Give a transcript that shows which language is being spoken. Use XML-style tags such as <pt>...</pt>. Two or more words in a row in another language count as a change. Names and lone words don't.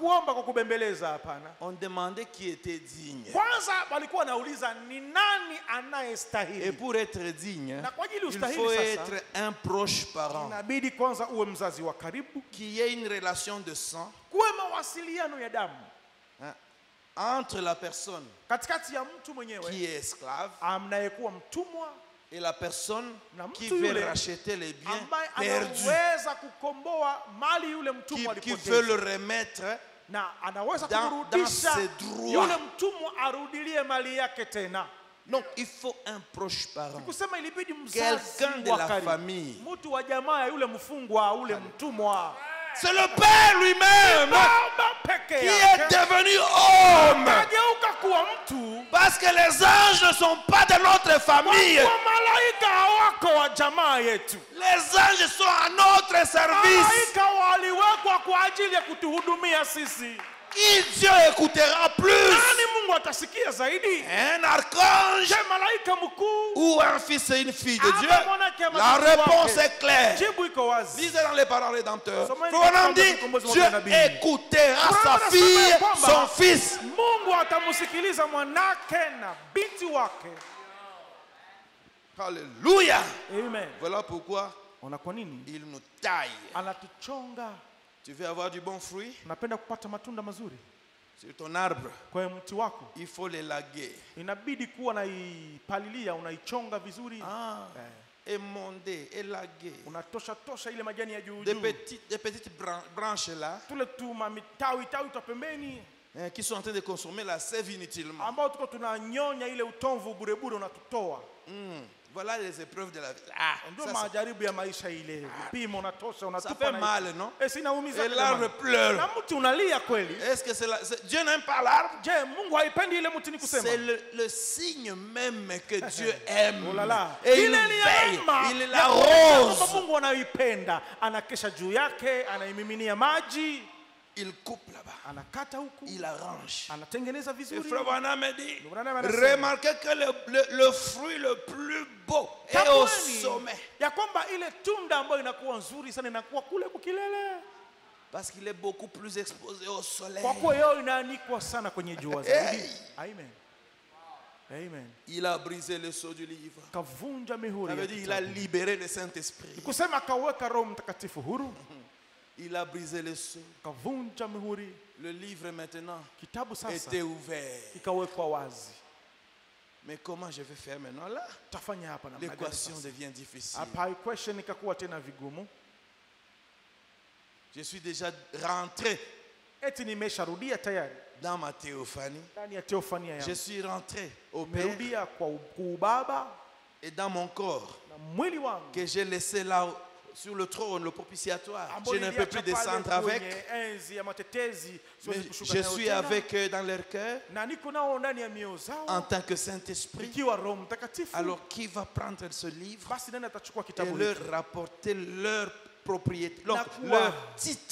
<fr>On demandait qui était digne. Et pour être digne, il faut être un proche parent qui ait une relation de sang. Hein? entre la personne</fr> <sw>katikati ya mtu mwenyewe</sw> <fr>qui est esclave</fr> <sw>anayekuwa mtumwa</sw> <fr>et la personne</fr> <sw>na</sw> <fr>qui</fr> <sw>mtu</sw> <fr>veut</fr> <sw>yule</sw> <fr>racheter les biens</fr> <sw>ambaye</sw> <fr>perdus,</fr> <sw>anaweza kukomboa mali yule mtumwa</sw> <fr>qui veut</fr> <sw>alipoteza</sw> <fr>le remettre</fr> <sw>na anaweza</sw> <fr>dans</fr> <sw>kurudisha</sw> <fr>ses droits.</fr> <sw>yule mtumwa arudilie mali yake tena.</sw> <fr>Donc il faut un proche parent,</fr> <sw>Kusema ilibidi mzazi</sw> <fr>quelqu'un de</fr> <sw>wa</sw> <fr>la</fr> <sw>karibu,</sw> <fr>famille.</fr> <sw>mtu wa jamaa ya yule mfungwa ule mtumwa.</sw> <fr>C'est le Père lui-même</fr> <sw>Baba peke</sw> <fr>qui</fr> <sw>yake</sw> <fr>est devenu homme.</fr> <sw>akageuka kuwa mtu,</sw> <fr>Parce que les anges ne sont pas de notre famille.</fr> <sw>kwa malaika hawako wa jamaa yetu.</sw> <fr>Les anges sont à notre service.</fr> <sw>Malaika waliwekwa kwa ajili ya kutuhudumia sisi.</sw> <fr>Qui Dieu écoutera plus?</fr> <sw>Nani Mungu atasikia zaidi?</sw> <fr>Un archange</fr> <sw>Je, malaika mkuu</sw> <fr>ou un fils et une fille de Dieu?</fr> <sw>ama mwanamke ama</sw> <fr>La</fr> <sw>mtu</sw> <fr>réponse</fr> <sw>wake?</sw> <fr>est claire.</fr> <sw>Jibu iko wazi.</sw> <fr>Lisez dans les paroles rédempteurs.</fr> <sw>Someni</sw> <fr>On dit,</fr> <sw>katika</sw> <fr>Dieu</fr> <sw>nabii.</sw> <fr>écoutera sa</fr> <sw>Unaona</sw> <fr>fille,</fr> <sw>nasema ya kwamba</sw> <fr>son fils.</fr> <sw>Mungu atamsikiliza mwanake na binti wake.</sw> <fr>Alléluia. Amen. Voilà pourquoi</fr> <sw>Ona kwa nini</sw> <fr>il nous taille.</fr> <sw>anatuchonga.</sw> <fr>Tu veux avoir du bon fruit</fr> <sw>Unapenda kupata matunda mazuri</sw> <fr>sur ton arbre,</fr> <sw>kwa mti wako,</sw> <fr>il faut l'élaguer.</fr> <sw>inabidi kuwa naipalilia, unaichonga vizuri,</sw> <fr>Émonder, élaguer.</fr> <sw>unatosha ile majani ya juu</sw> <fr>Des</fr> <sw>juu,</sw> <fr>petites branches là</fr> <sw>tule tu mitawi twa pembeni</sw> <fr>qui sont en train de consommer la sève inutilement.</fr> <sw>ambao tuko tunanyonya ile utomvu bure bure, unatutoa.</sw> <fr>Voilà les épreuves de la vie.</fr> <sw>Ndio majaribu ya maisha ile. Vipimo unatosha,</sw> <fr>Ça</fr> <sw>unatupa</sw> <fr>fait</fr> <sw>na</sw> <fr>mal, non?</fr> <sw>sinaumiza.</sw> <fr>Et l'arbre pleure.</fr> <sw>Na mtu unalia kweli.</sw> <fr>Est-ce que Dieu n'aime pas l'arbre?</fr> <sw>Je, Mungu haipendi ile mti ni kusema.</sw> <fr>C'est le signe même que Dieu aime. Oh là là. Et il veille, il l'arrose.</fr> <sw>Mungu anaipenda, anakesha juu yake, anaimiminia maji.</sw> <fr>Il coupe là-bas.</fr> <sw>Anakata huku.</sw> <fr>Il arrange.</fr> <sw>Anatengeneza</sw> <fr>Et</fr> <sw>vizuri.</sw> <fr>Frère Branham me dit,</fr> <sw>Branham anasema,</sw> <fr>remarquez que le fruit le plus beau est au sommet.</fr> <sw>Ya kwamba ile tunda ambayo inakuwa nzuri sana inakuwa kule kukilele.</sw> <fr>Parce qu'il est beaucoup plus exposé au soleil.</fr> <sw>Kwa kuwa yeye inaanikwa sana kwenye jua zaidi.</sw> <fr>Amen. Amen. Il a brisé le sceau du livre.</fr> <sw>Kavunja mihuri.</sw> <fr>Ça veut dire il a libéré le Saint-Esprit.</fr> <sw>Kusema akaweka Roho Mtakatifu huru.</sw> <fr>Il a brisé le sceau.</fr> <sw>Kavunja mihuri.</sw> <fr>Le livre maintenant</fr> <sw>Kitabu sasa</sw> <fr>était ouvert.</fr> <sw>ikawekwa wazi.</sw> <fr>Mais comment je vais faire maintenant là?</fr> <sw>Tafanya hapa na</sw> <fr>l'équation devient difficile.</fr> <sw>Hapa equation ikakuwa tena vigumu.</sw> <fr>Je suis déjà rentré</fr> <sw>Eti nimesharudia tayari</sw> <fr>dans ma théophanie.</fr> <sw>ndani ya teofania yangu.</sw> <fr>Je suis rentré au Père</fr> <sw>Nimerudia kwa ubaba</sw> <fr>et dans mon corps</fr> <sw>na mwili wangu</sw> <fr>que j'ai laissé là sur le trône, le propitiatoire. Je ne peux plus descendre avec. Mais je suis avec eux dans leur cœur en tant que Saint-Esprit. Alors qui va prendre ce livre et leur rapporter leur propriété, leur titre.</fr>